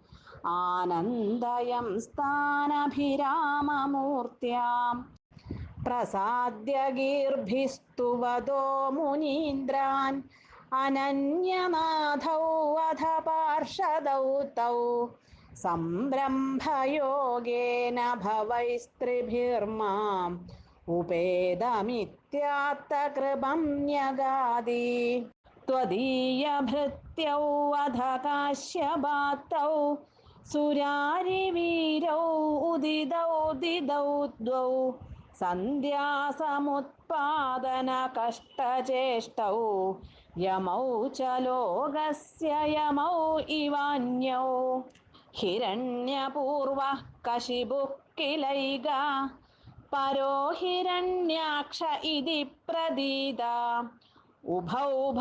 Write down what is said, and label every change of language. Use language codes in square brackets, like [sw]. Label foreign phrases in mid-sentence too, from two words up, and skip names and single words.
[sa] ആനന്ദയം സ്ഥാനഭിരാമമൂർത്യാം പ്രസാദ്യ ഗീർഭിസ്തുവതോ മുനീന്ദ്രാൻ അനന്യനാഥൗ അധ പാർഷദൗ തൗ സംരംഭയോഗേന ഭവൈസ്ത്രിഭിർമാം ഉപേതമിത്യാത്തകൃപം ന്യഗാദി त्वदीयभृत्यौ अध काश्यपातौ सुरारिवीरौ उदितौ दिदौ द्वौ सन्ध्यासमुत्पादनकष्टचेष्टौ यमौ च लोकस्य यमौ इवान्यौ हिरण्यपूर्वः कशिपुः किलैका परो हिरण्याक्ष इति प्रदीता उभौ